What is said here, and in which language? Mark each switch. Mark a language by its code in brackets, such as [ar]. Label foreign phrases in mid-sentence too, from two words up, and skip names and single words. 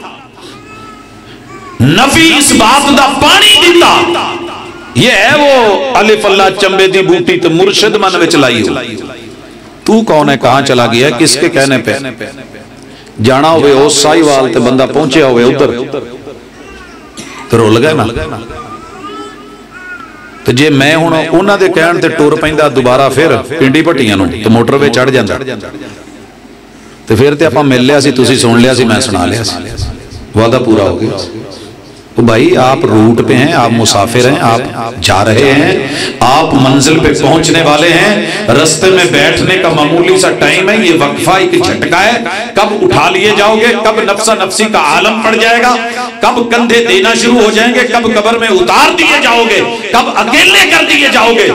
[pa] نفی اس بات دا پانی دیتا, یہ ہے وہ الف اللہ چمبے دی بوٹی تو مرشد من وچ لائی ہو. [ur] تو کون ہے, کہاں چلا گیا ہے, کس کے کہنے پہ جانا [pa] ہوئے او سائیوال تے بندہ پہنچے ہوئے ادھر تو رول گئے نا. تو جے میں ہوں انہاں دے کہن تے ٹور پیندا دوبارہ پھر پنڈی پٹیاں نوں تو موٹر وے چڑھ جاندا, تے پھر تے اپاں مل لیا سی, تسی سن لیا سی, میں سنا لیا سی, وعدہ پورا ہو گیا. [ur] تو بھائی آپ روٹ پہ ہیں, آپ مسافر ہیں, آپ جا رہے ہیں, آپ منزل پہ پہنچنے والے ہیں. رستے میں بیٹھنے کا معمولی سا ٹائم ہے, یہ وقفہ ایک جھٹکا ہے. کب اٹھا لیے جاؤ گے, کب نفسا نفسی کا عالم پڑ جائے گا, کب کندھے دینا شروع ہو جائیں گے, کب قبر میں اتار دیے جاؤ گے, کب اکیلے کر دیے جاؤ گے.